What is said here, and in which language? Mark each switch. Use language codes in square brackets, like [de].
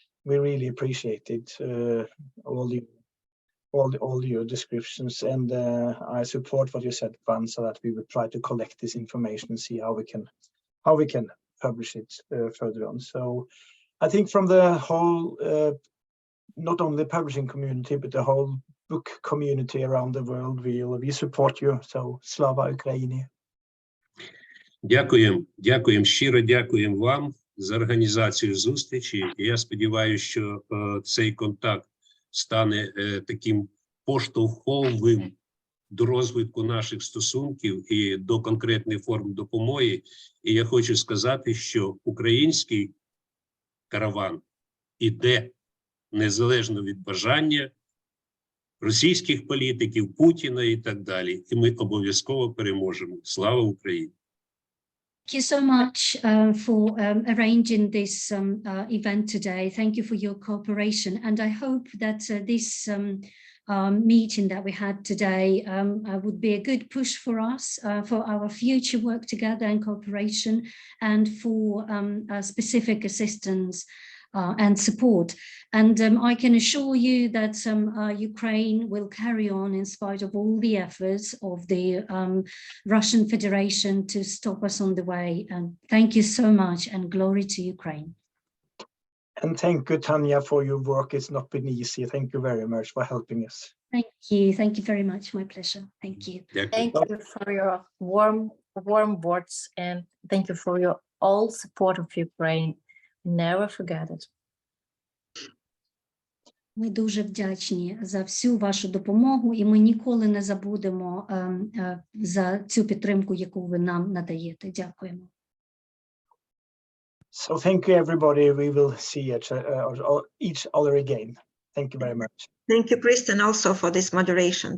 [en] We really appreciate it, all your descriptions, and I support what you said, Pansa, that we will try to collect this information and see how we can publish it further on. So I think from the whole, not only the publishing community, but the whole book community around the world, we support you. So Slava Ukraini. [uk] Дякуємо, щиро дякуємо вам за організацію зустрічі. І я сподіваюся, що цей контакт стане таким поштовховим до розвитку наших стосунків і до конкретних форм допомоги. І я хочу сказати, що український караван іде незалежно від бажання російських політиків, Путіна і так далі. І ми обов'язково переможемо. Слава Україні! [en] Thank you so much for arranging this event today. Thank you for your cooperation. And I hope that this meeting that we had today would be a good push for us, for our future work together and cooperation, and for specific assistance and support. And I can assure you that Ukraine will carry on in spite of all the efforts of the Russian Federation to stop us on the way. And thank you so much, and glory to Ukraine. And thank you, Tanya, for your work. It's not been easy. Thank you very much for helping us. Thank you. Thank you very much. My pleasure. Thank you. Thank you for your warm words, and thank you for your all support of Ukraine. Never forget it. [uk] Ми дуже вдячні за всю вашу допомогу, і ми ніколи не забудемо за цю підтримку, яку ви нам надаєте. Дякуємо. [en] So thank you, everybody. We will see each other again. Thank you very much. Thank you, Kristenn, also for this moderation.